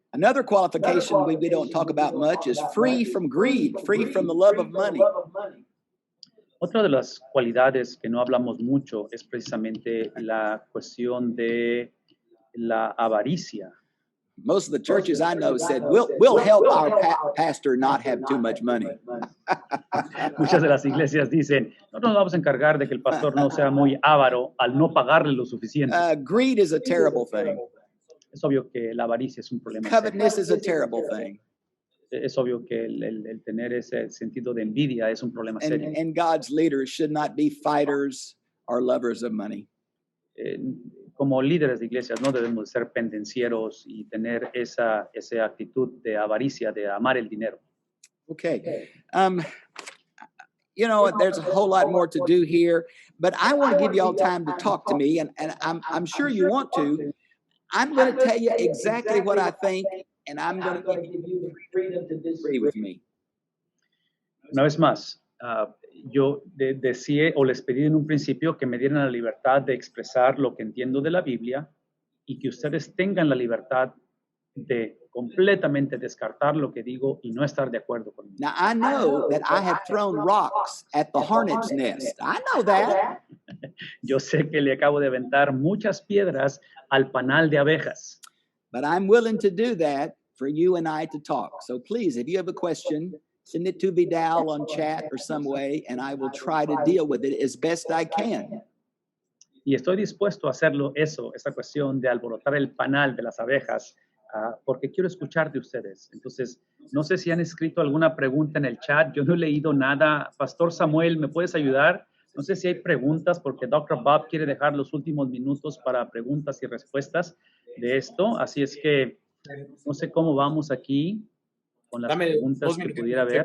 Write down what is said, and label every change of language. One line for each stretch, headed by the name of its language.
English: Another qualification we don't talk about much is free from greed, free from the love of money.
Spanish: Otra de las cualidades que no hablamos mucho es precisamente la cuestión de la avaricia.
English: Most of the churches I know said, we'll help our pastor not have too much money.
Spanish: Muchas de las iglesias dicen, no nos vamos a encargar de que el pastor no sea muy avaro al no pagarle lo suficiente.
English: Greed is a terrible thing.
Spanish: Es obvio que la avaricia es un problema serio.
English: Covetousness is a terrible thing.
Spanish: Es obvio que el tener ese sentido de envidia es un problema serio.
English: And God's leaders should not be fighters or lovers of money.
Spanish: Como líderes de iglesias no debemos ser pendencieros y tener esa actitud de avaricia, de amar el dinero. Okay.
English: you know, there's a whole lot more to do here, but I want to give you all time to talk to me, and I'm sure you want to. I'm going to tell you exactly what I think, and I'm going to give you the freedom to disagree with me.
Spanish: Una vez más, yo decía o les pedí en un principio que me dieran la libertad de expresar lo que entiendo de la Biblia y que ustedes tengan la libertad de completamente descartar lo que digo y no estar de acuerdo conmigo.
English: Now, I know that I have thrown rocks at the hornet's nest. I know that.
Spanish: Yo sé que le acabo de aventar muchas piedras al panal de abejas,
English: But I'm willing to do that for you and I to talk. So please, if you have a question, send it to Vidal on chat or some way, and I will try to deal with it as best I can.
Spanish: y estoy dispuesto a hacerlo esa cuestión de alborotar el panal de las abejas, porque quiero escuchar de ustedes. Entonces, no sé si han escrito alguna pregunta en el chat, yo no he leído nada. Pastor Samuel, ¿me puedes ayudar? No sé si hay preguntas, porque Dr. Bob quiere dejar los últimos minutos para preguntas y respuestas de esto, así es que no sé cómo vamos aquí con las preguntas que pudiera haber.